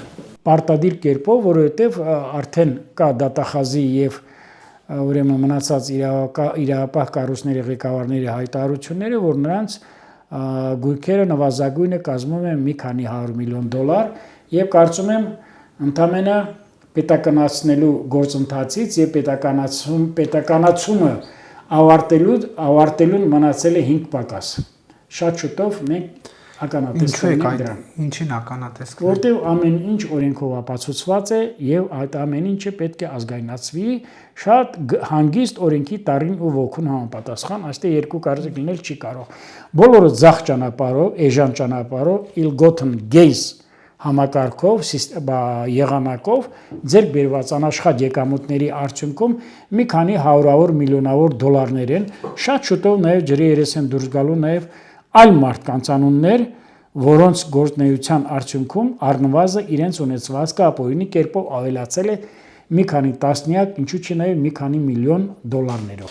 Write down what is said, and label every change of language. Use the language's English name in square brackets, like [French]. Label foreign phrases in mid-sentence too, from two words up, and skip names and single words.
[Armenian] Պարտադիր կերպով, որովհետև արդեն կա դատախազի եւ ուրեմն մնացած իրավապահ կառույցների ղեկավարների հայտարարությունները, որ նրանց գույքերը նվազագույնը կազմում են մի քանի $100 միլիոն եւ կարծում եմ ընդամենը պետականացնելու գործընթացից եւ պետականացումը ավարտելուն մնացել է 5 պակաս։ Շատ շուտով մենք ականատեսենք դրան։ Ինչին ականատես։ Որտեղ ամեն ինչ օրենքով ապացուցված է եւ այդ ամեն ինչը պետք է ազգայնացվի շատ հանգիստ օրենքի տարին ու ոգուն համապատասխան, այստեղ երկու կարծիք լինել չի կարող։ Բոլորը ձախ ճանապարհով, էժան ճանապարհով, [English] ill-gotten gains [Armenian] համակարգով, եղանակով ձեր բերված անաշխատ եկամուտների արդյունքում մի քանի հարյուրավոր միլիոնավոր $-ներ են, շատ շուտով նաև ջրի երես են դուրս գալու նաև այլ մարդկանց անուններ, որոնց գործունեության արդյունքում առնվազն իրենց ունեցվածքը ապօրինի կերպով ավելացել է մի քանի տասնյակ, ինչու՞ չի նաև մի քանի միլիոն $-ներով։